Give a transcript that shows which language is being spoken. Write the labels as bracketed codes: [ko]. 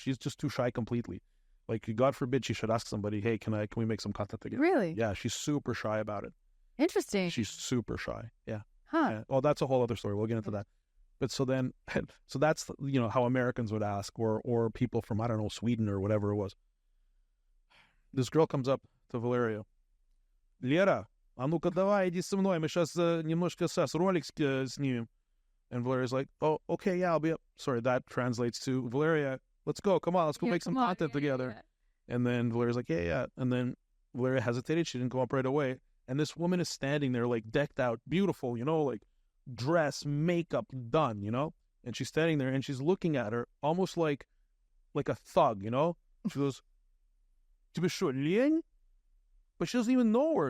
[en] She's just too shy completely. God forbid she should ask somebody, hey, can we make some content together? Really? Yeah, she's super shy about it. Interesting. She's super shy. Yeah. Huh. Yeah. Well, that's a whole other story. We'll get into that. But so that's how Americans would ask, or people from, I don't know, Sweden or whatever it was. This girl comes up to Valeria. [ru] Lera, а ну-ка давай, иди со мной, мы сейчас немножко ролик снимем. [en] And Valeria's like, oh, okay, yeah, I'll be up. Sorry, that translates to, Valeria, let's go, come on, let's go make some content together. Yeah. And then Valeria's like, yeah. And then Valeria hesitated, she didn't go up right away. And this woman is standing there, decked out, beautiful, dress, makeup, done, And she's standing there, and she's looking at her almost like a thug, She goes, [ru] тебе что, лень? [en] But she doesn't even know her.